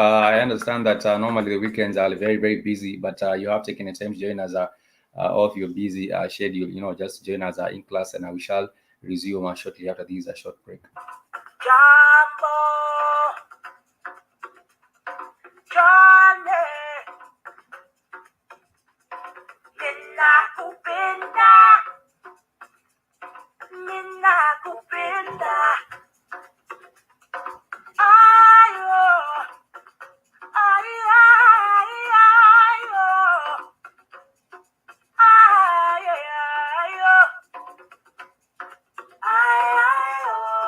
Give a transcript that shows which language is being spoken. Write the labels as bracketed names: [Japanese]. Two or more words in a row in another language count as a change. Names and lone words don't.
[English] I understand that normally the weekends are very, very busy, but you have taken the time to join us of your busy schedule, just join us in class, and we shall resume shortly after this short break. [Swahili] Jambo, Johnny, ninakupenda, ninakupenda. Ayo, ay, ay, ayo, ay, ay, ayo, ay, ayo.